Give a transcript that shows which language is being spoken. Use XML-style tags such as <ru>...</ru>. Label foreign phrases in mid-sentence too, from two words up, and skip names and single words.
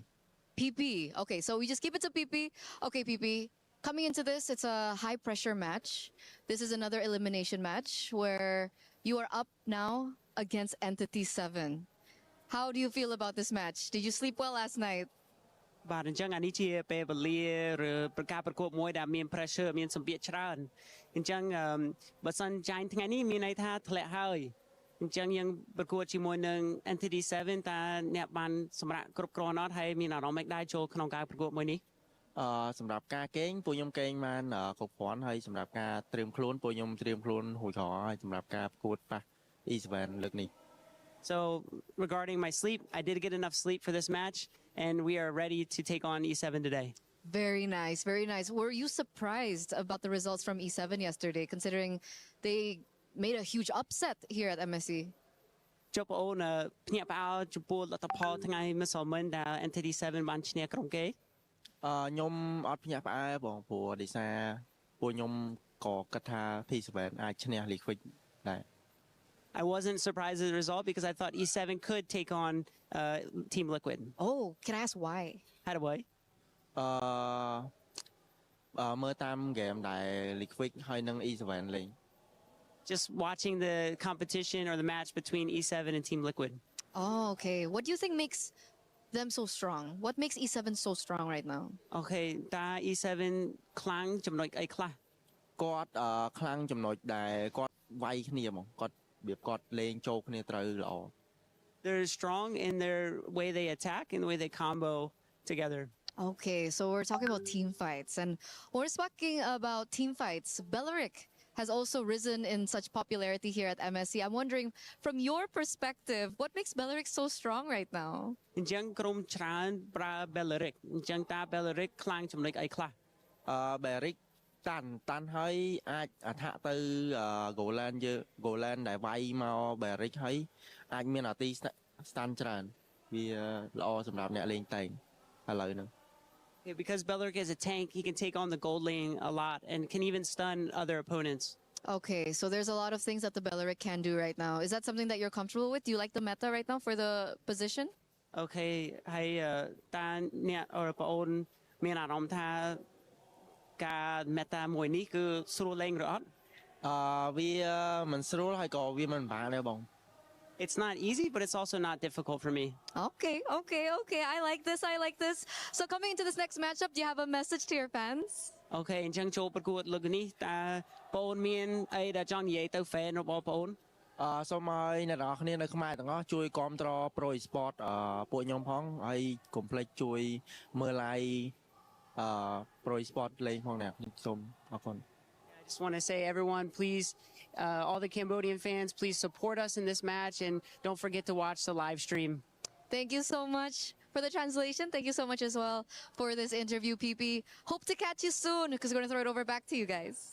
<en>PP. Okay, so we just keep it to PP. Okay, PP. Coming into this, it's a high pressure match. This is another elimination match where you are up now against Entity 7. How do you feel about this match? Did you sleep well last night?</en> <km>បាទអញ្ចឹងអានេះជាពេលវេលាឬការប្រកួតមួយដែលមាន pressure មានសម្ពាធច្រើនអញ្ចឹងបើសិនចាញ់ថ្ងៃនេះមានន័យថាធ្លាក់ហើយអញ្ចឹងយើងប្រកួតជាមួយនឹង Entity 7 តើអ្នកបានសម្រាប់គ្រប់គ្រាន់អត់ហើយមានអារម្មណ៍មិនដែរចូលក្នុងការប្រកួតមួយនេះ សម្រាប់ការកេងពួកខ្ញុំកេងបានគ្រប់គ្រាន់ហើយសម្រាប់ការត្រៀមខ្លួនពួកខ្ញុំត្រៀមខ្លួនរួចរាល់ហើយសម្រាប់ការប្រកួតប៉ះ E7 លើកនេះ</km> <en>So regarding my sleep, I did get enough sleep for this match, and we are ready to take on E7 today. Very nice, very nice. Were you surprised about the results from E7 yesterday, considering they made a huge upset here at MSC?</en> <km>ចុះបងអូនភ្ញាក់ផ្អើលចំពោះលទ្ធផលថ្ងៃម្សិលមិញដែល Entity 7 បានឈ្នះក្រុមគេ ខ្ញុំអត់ភ្ញាក់ផ្អើលបងព្រោះដោយសារពួកខ្ញុំក៏គិតថា P7 អាចឈ្នះ Liquid ដែរ</km> <en>I wasn't surprised at the result because I thought E7 could take on Team Liquid. Oh, can I ask why? How do I?</en> <km>មើលតាមហ្គេមដែល Liquid ហើយនឹង E7 លេង</km> <en>Just watching the competition or the match between E7 and Team Liquid. Oh, okay. What do you think makes them so strong? What makes E7 so strong right now?</en> <km>Okay, តើ E7 ខ្លាំងចំណុចអីខ្លះ គាត់ខ្លាំងចំណុចដែលគាត់វាយគ្នាហ្មងគាត់របៀបគាត់លេងចូលគ្នាត្រូវល្អ</km> <en>They're strong in their way they attack and the way they combo together. Okay, so we're talking about team fights, and when we're speaking about team fights, Belleric has also risen in such popularity here at MSC. I'm wondering, from your perspective, what makes Belleric so strong right now?</en> <km>អញ្ចឹងក្រុមច្រើនប្រើ Belleric អញ្ចឹងតើ Belleric ខ្លាំងចំណុចអីខ្លះ Belleric តាន់ហើយអាចអថាក់ទៅ Golan យើ Golan ដែលវាយមក Belleric ហើយអាចមានអាទី stun ច្រើនវាល្អសម្រាប់អ្នកលេងតែងឥឡូវហ្នឹង</km> <en>Because Belleric is a tank, he can take on the gold lane a lot and can even stun other opponents. Okay, so there's a lot of things that the Belleric can do right now. Is that something that you're comfortable with? Do you like the meta right now for the position?</en> <km>Okay, ហើយតើអ្នកអរបងអូនមានអារម្មណ៍ថាការ meta មួយនេះគឺស្រួលលេងឬអត់ វាមិនស្រួលហើយក៏វាមិនបានដែរបង</km> <en>It's not easy, but it's also not difficult for me. Okay. I like this. So coming into this next matchup, do you have a message to your fans?</en> <km>Okay, អញ្ចឹងចូលប្រកួតលើកនេះតើបងមានអីដែលចង់និយាយទៅ fan របស់បង សូមឲ្យអ្នកនរគ្នានៅខ្មែរទាំងអស់ជួយគាំទ្រ Pro Esport ពួកខ្ញុំផងហើយកុំភ្លេចជួយមើល live Pro Esport លេងផងអ្នកសូមអរគុណ</km> <en>I just want to say, everyone, please, all the Cambodian fans, please support us in this match and don't forget to watch the live stream. Thank you so much for the translation. Thank you so much as well for this interview, PP. Hope to catch you soon because we're going to throw it over back to you guys.</en>